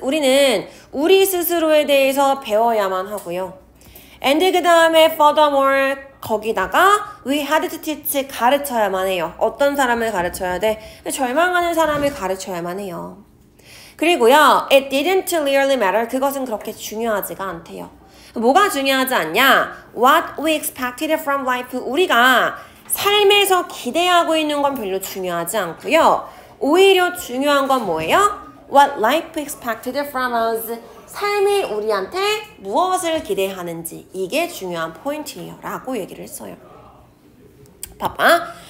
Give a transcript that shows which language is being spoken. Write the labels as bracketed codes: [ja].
[ko] 우리는 우리 스스로에 대해서 배워야만 하고요. [en] And [ko] 그 다음에 [en] furthermore [ko] 거기다가 [en] we had to teach [ko] 가르쳐야만 해요. 어떤 사람을 가르쳐야 돼? 절망하는 사람을 가르쳐야만 해요. 그리고요. [en] It didn't really matter. [ko] 그것은 그렇게 중요하지가 않대요. 뭐가 중요하지 않냐? [en] What we expected from life. [ko] 우리가 삶에서 기대하고 있는 건 별로 중요하지 않고요. 오히려 중요한 건 뭐예요? [en] What life expected from us. [ko] 삶이 우리한테 무엇을 기대하는지 이게 중요한 포인트예요. 라고 얘기를 했어요. 봐봐.